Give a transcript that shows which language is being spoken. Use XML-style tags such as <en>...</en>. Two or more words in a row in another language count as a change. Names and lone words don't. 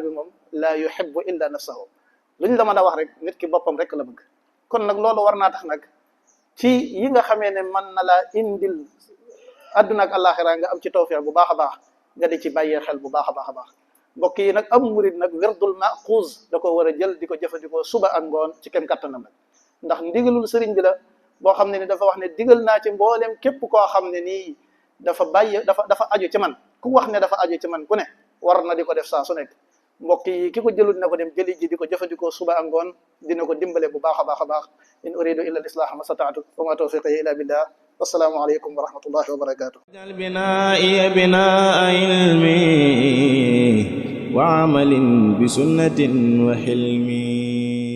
<wo>bi moom</wo> <ar>لا يحب إلا نفسه</ar> <wo>luñ la mën a wax rek nit ki boppam rek la bëgg kon nag loolu war naa tax nag ci yi nga xamee ne mën na laa indil àdduna ak àllaaxira nga am ci tawfiq bu baax a baax nga di ci bàyyee xel bu baax a baax a baax mbokk yi nag am murid nag wirdul maquuz da ko war a jël di ko jëfandikoo suba ak ngoon ci kem kattanam nag ndax ndigalul sëriñ bi la boo xam ne ni dafa wax ne digal naa ci mboolem képp koo xam ne nii dafa aju ci man ku wax ne dafa aju ci man ku ne war na di ko def saa su nekk mbokk yi ki ko jëlut na ko dem jëli ji di ko jëfandikoo suba ak ngoon dina ko dimbale bu baax a baax a baax</wo> <ar>إن أريد إلا الإصلاح ما استطعت وما توفيقي إلا بالله والسلام عليكم ورحمة الله وبركاته اجعل بنائي بناء علمي وعمل بسنة وحلمي</ar>